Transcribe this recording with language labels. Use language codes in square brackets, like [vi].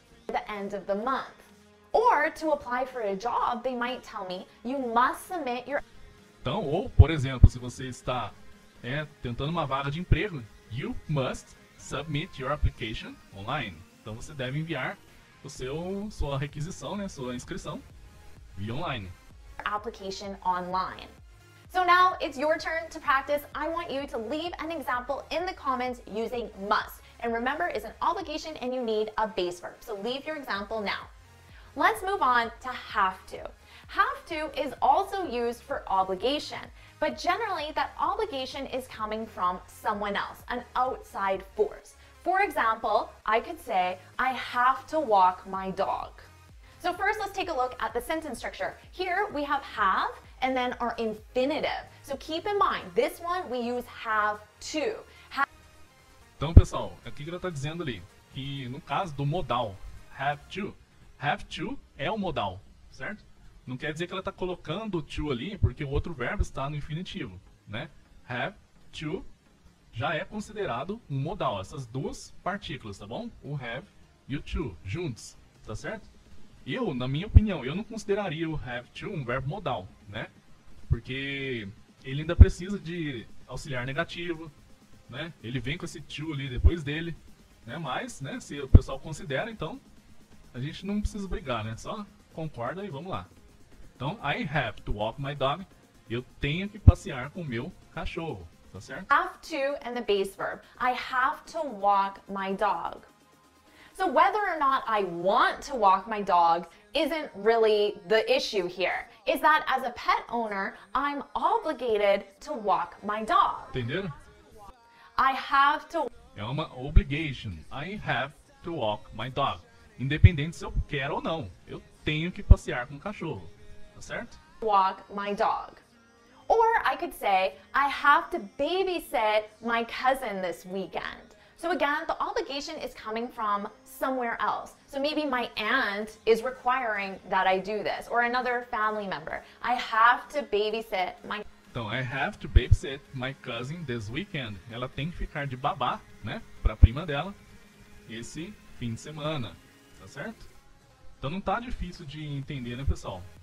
[en] The end of the month. Or to apply for a job, they might tell me you must submit your... [pt] Então, ou, por exemplo, se você está tentando uma vaga de emprego, [en] you must submit your application online. [pt] Então, você deve enviar sua requisição, né, sua inscrição via online. [en] Application online. So now it's your turn to practice. I want you to leave an example in the comments using must. And remember, it's an obligation and you need a base verb. So leave your example now. Let's move on to have to. Have to is also used for obligation, but generally that obligation is coming from someone else, an outside force. For example, I could say, I have to walk my dog. So first, let's take a look at the sentence structure. Here we have and then our infinitive. So keep in mind, this one we use have to. [pt] Então, pessoal, aqui que ela está dizendo ali, que no caso do modal have to é o modal, certo? Não quer dizer que ela está colocando o to ali, porque o outro verbo está no infinitivo, né? Have to já é considerado um modal, essas duas partículas, tá bom? O have e o to, juntos, tá certo? Eu, na minha opinião, eu não consideraria o have to um verbo modal, né? Porque ele ainda precisa de auxiliar negativo, né? Ele vem com esse to ali depois dele, né? Mas, né, se o pessoal considera, então a gente não precisa brigar, né? Só concorda e vamos lá. [en] Então, I have to walk my dog. [pt] Eu tenho que passear com o meu cachorro, tá certo? [en] Have to and the base verb. I have to walk my dog. So whether or not I want to walk my dog isn't really the issue here. Is that as a pet owner, I'm obligated to walk my dog. [pt] Entenderam? [en] I have to... [pt] É uma [en] obligation. I have to walk my dog. [pt] Independente se eu quero ou não. Eu tenho que passear com o cachorro. Tá certo? [en] Walk my dog. Or I could say, I have to babysit my cousin this weekend. So again, the obligation is coming from somewhere else. So maybe my aunt is requiring that I do this, or another family member. I have to babysit my... Então, I have to babysit my cousin this weekend. [pt] Ela tem que ficar de babá, né, pra prima dela esse fim de semana, tá certo? Então não tá difícil de entender, né, pessoal?